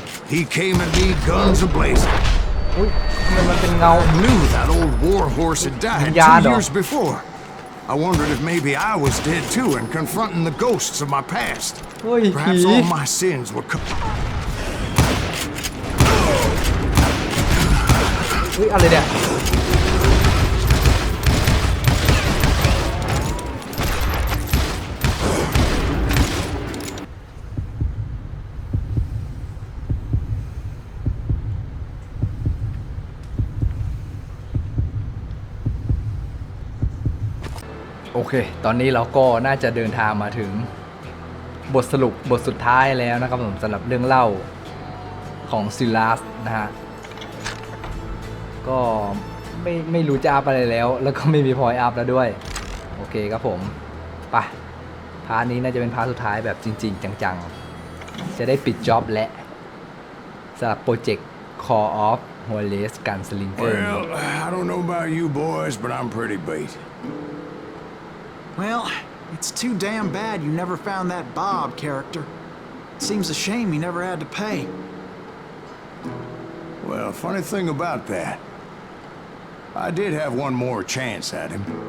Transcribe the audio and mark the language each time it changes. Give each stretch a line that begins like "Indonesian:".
English: He came at me guns a-blazing.
Thai: อุ้ยทำไมมันเป็นเงา
English: I knew that old war horse had died 2 years before. I wondered if maybe I was dead too and confronting the ghosts of my past.
Thai: เฮ้ย
English: Perhaps all my sins were
Thai: เฮ้ยอะไรเนี่ยโอเคตอนนี้เราก็น่าจะเดินทางมาถึงบทสรุปบทสุดท้ายแล้วนะครับผมสำหรับเรื่องเล่าของซิลาสนะฮะ ก็ไม่รู้จะอัพอะไรแล้วก็ไม่มีพอยต์อัพแล้วด้วยโอเคครับผมไปพาร์ทนี้น่าจะเป็นพาร์ทสุดท้ายแบบจริงๆจังๆจะได้ปิดจ็อบและสำหรับโปรเจกต์ Call of Juarez Gunslinger
English: Well, I don't know about you boys, but I'm pretty beat. Well, it's too damn bad you never found that Bob character. Seems a shame he never had to pay. Well, funny thing about that, I did have one more chance at him.